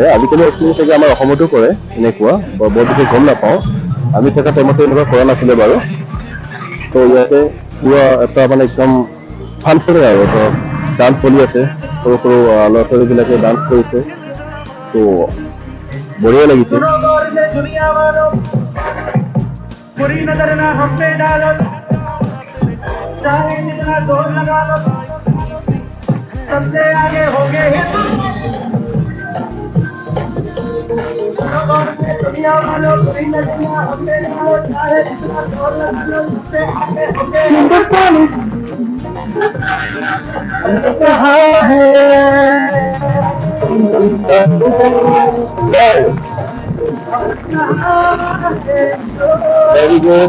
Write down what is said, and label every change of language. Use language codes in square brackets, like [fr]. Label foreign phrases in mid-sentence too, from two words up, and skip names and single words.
[as] আজিকালি অসমত চাগে আমাৰ অসমতো কৰে এনেকুৱা, বৰ বিশেষ গম নাপাওঁ। আমি থকা টাইমতে এনেকুৱা কৰা নাছিলে বাৰু। তো ইয়াতে পুৰা এটা মানে একদম ফাংচনে আৰু তো ডান্স চলি আছে। সৰু সৰু ল'ৰা ছোৱালীবিলাকে ডান্স কৰিছে, তো বঢ়িয়া লাগিছে। [hi] बुरी नजर ना हम पे डालो, चाहे जितना जोर लगा लो, सबसे आगे होंगे दुनिया वालों। बुरी नजर ना हम पे डालो, चाहे जितना जोर लगा लो, सबसे आगे होंगे हिंदुस्तानी। हमने कहा है [en] Very good.